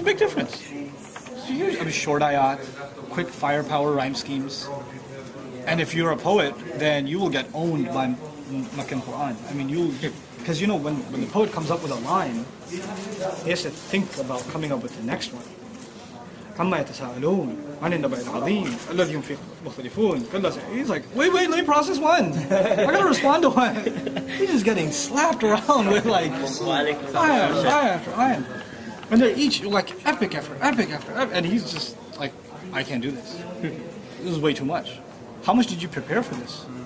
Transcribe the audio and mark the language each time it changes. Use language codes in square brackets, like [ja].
[en] a big difference. It's huge. I mean, short ayat, quick firepower rhyme schemes. And if you're a poet, then you will get owned by Makkan Quran. I mean, because you know, when the poet comes up with a line, he has to think about coming up with the next one. [ar] عما يتساءلون عن النبأ العظيم الذي هم فيه مختلفون. [en] He's like, wait, let me process one. I gotta respond to one. He's just getting slapped around with like ayah after ayah. And they're each like epic after epic after epic. And he's just like, I can't do this. This is way too much. How much did you prepare for this?